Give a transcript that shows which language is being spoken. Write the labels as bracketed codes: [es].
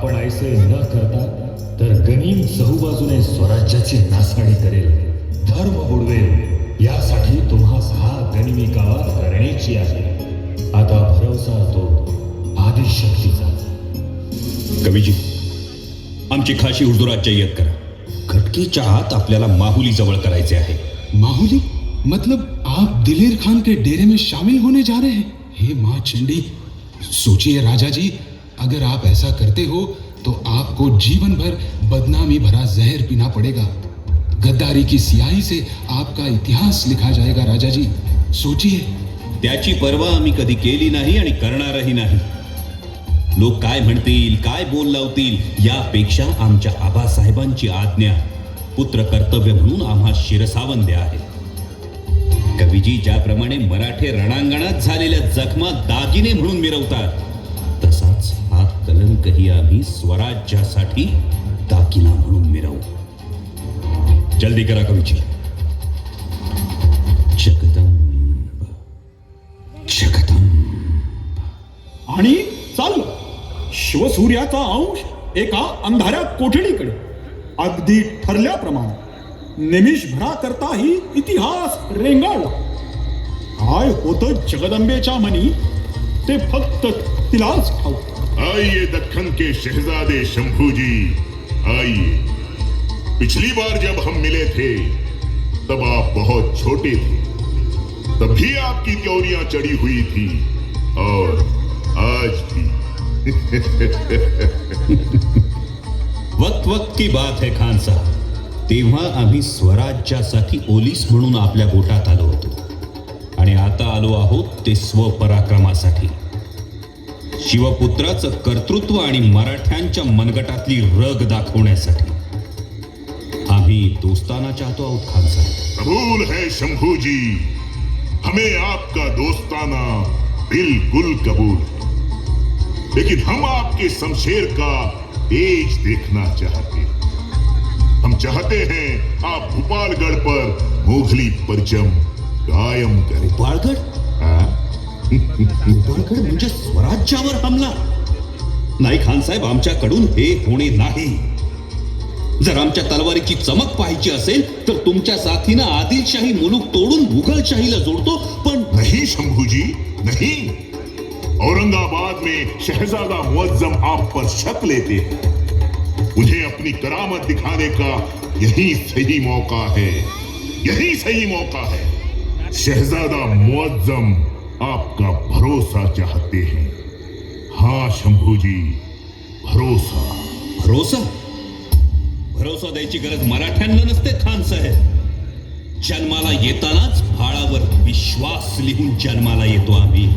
[mr] आपण ऐसे न करता तर गनीम चहूबाजूने स्वराज्याची नासाडी करेल, धर्म बुडवेल. यासाठी तुम्हास हा गनिमी कावा करण्याची आहे. आता भरवसा तो आदिशक्तीचा. कवीजी, आमची खाशी हुजुरात जय्यत करा. खटकीच्या आत आपल्याला माहुली जवळ करायचे आहे. [hi] माहुली मतलब आप दिलेर खान के डेरे में शामिल होने जा रहे हैं? हे माँ चंडी, सोचिए राजा जी, अगर आप ऐसा करते हो तो आपको जीवन भर बदनामी भरा जहर पीना पड़ेगा. गद्दारी की सियाही से आपका इतिहास लिखा जाएगा. राजा जी सोचिए. [mr] त्याची पर्वा आम्ही कधी केली नाही आणि करणारही नाही. लोक काय म्हणतील, काय बोल लावतील, यापेक्षा आमच्या आबासाहेबांची आज्ञा पुत्र कर्तव्य म्हणून आम्हा शिरसावंद्य आहे. कवीजी ज्याप्रमाणे मराठे रणांगणात झालेल्या जखमा दागिने म्हणून मिरवतात, तसाच हा कलंकही आम्ही स्वराज्यासाठी दागिना म्हणून मिरवू. जल्दी करा कवीजी. जगदंब जगदंब. आणि चाललं शिवसूर्याचा अंश एका अंधाऱ्या कोठडीकडे. अगदी ठरल्याप्रमाणे निमिषभराकरताही इतिहास रेंगाळला. काय होतं जगदंबेच्या मनी ते फक्त तिलाच ठाऊक. [hi] आइए दक्खन के शहजादे शंभू जी, आइए. पिछली बार जब हम मिले थे तब आप बहुत छोटे थे. तभी आपकी त्योरियां चढ़ी हुई थी और आज भी. वक्त वक्त की बात है खान साहब. [mr] तेव्हा आम्ही स्वराज्यासाठी ओलीस म्हणून आपल्या गोटात आलो होतो आणि आता आलो आहोत ते स्वपराक्रमासाठी. शिवपुत्राचं कर्तृत्व आणि मराठ्यांच्या मनगटातली रग दाखवण्यासाठी. आम्ही दोस्ताना चाहतो आहोत खान साहब. [hi] कबूल है शंभू जी, हमें आपका दोस्ताना बिल्कुल कबूल है. लेकिन हम आपके शमशेर का तेज देखना चाहते हैं. हम चाहते हैं आप भोपालगढ़ पर मुघली परचम कायम करें. [mr] भोपालगढ़? भोपालगढ़ म्हणजे स्वराज्यावर हमला? नाही खानसाहेब, आमच्याकडून हे होणे नाही. जर आमच्या तलवारीची चमक पाहायची असेल तर तुमच्या साथीनं आदिलशाही मुलूक तोडून मुघलशाहीला जोडतो. पण [hi] नहीं शंभूजी, नहीं. औरंगाबाद में शहजादा मुअज्जम आप पर शक लेते हैं. उन्हें अपनी करामत दिखाने का यही सही मौका है, यही सही मौका है. शहजादा मुअज्जम आपका भरोसा चाहते हैं. हाँ शंभूजी, भरोसा. [mr] भरोसा भरोसा द्यायची गरज मराठ्यांना नसते खान साहेब. जन्माला येतानाच फाळावर विश्वास लिहून जन्माला येतो आम्ही.